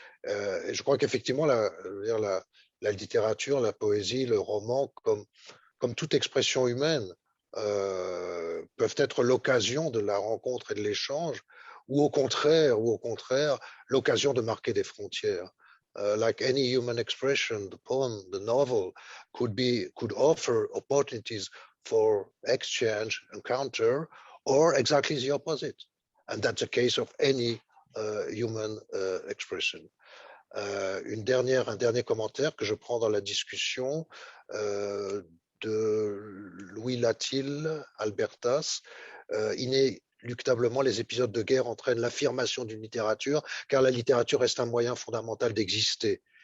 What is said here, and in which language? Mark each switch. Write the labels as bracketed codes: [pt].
[fr] Et je crois qu'effectivement, la littérature, la poésie, le roman, comme toute expression humaine, peuvent être l'occasion de la rencontre et de l'échange, ou au contraire, l'occasion de marquer des frontières. [en] Like any human expression, the poem, the novel could offer opportunities for exchange, encounter, or exactly the opposite. And that's the case of any human expression. [fr] Un dernier commentaire que je prends dans la discussion de Louis Latil, Albertas. Inéluctablement, les épisodes de guerre entraînent l'affirmation d'une littérature, car la littérature reste un moyen fondamental d'exister.